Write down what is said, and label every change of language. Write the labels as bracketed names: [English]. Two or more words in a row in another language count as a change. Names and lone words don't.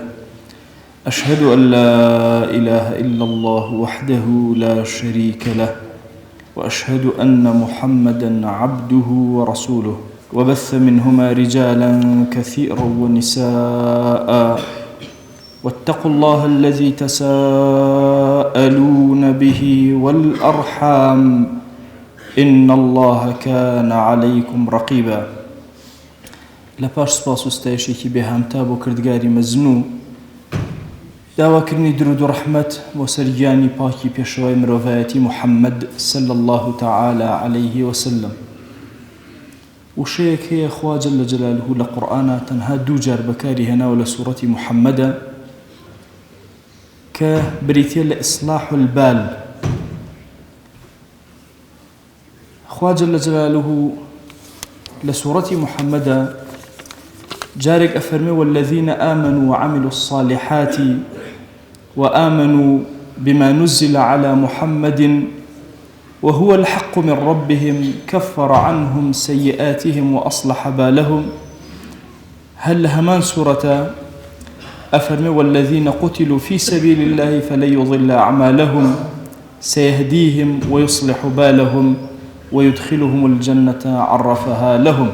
[Arabic] أشهد أن لا إله إلا الله وحده لا شريك له، وأشهد أن محمدًا عبده ورسوله، وبث منهما رجالا كثيرا ونساء، واتقوا الله الذي تساءلون به والأرحام إن الله كان عليكم رقيبا. [Central Kurdish] لپاش سپاس و ستایشێکی بێهامتا بۆ کردگاری مەزنوو، داواکردنی درود و ڕەحمەت بۆ سەرگیانی پاکی پێشەوای مرۆڤایەتی محەممەد [Arabic] صلی الله تعالى عليه وسلم. [Central Kurdish] وشەیەک هەیە خوا [Arabic] جەل جەلالوه [Central Kurdish] لە قورئانە تەنها دوو جار بەکاری هێناوە لە سوورەتی محەممەدە کە بریتیە لە [Arabic] ئیصلاح البال. خوا جەل جەلالوه [Central Kurdish] لە سوورەتی محەممەدە جارێک ئەفەرمێ [Arabic] والذين آمنوا وعملوا الصالحات وآمنوا بما نزل على محمد وهو الحق من ربهم كفر عنهم سيئاتهم وأصلح بالهم. [Central Kurdish] هل همان سورة أفرمي [Arabic] والذين قتلوا في سبيل الله فلن يضل أعمالهم سيهديهم ويصلح بالهم ويدخلهم الجنة عرفها لهم.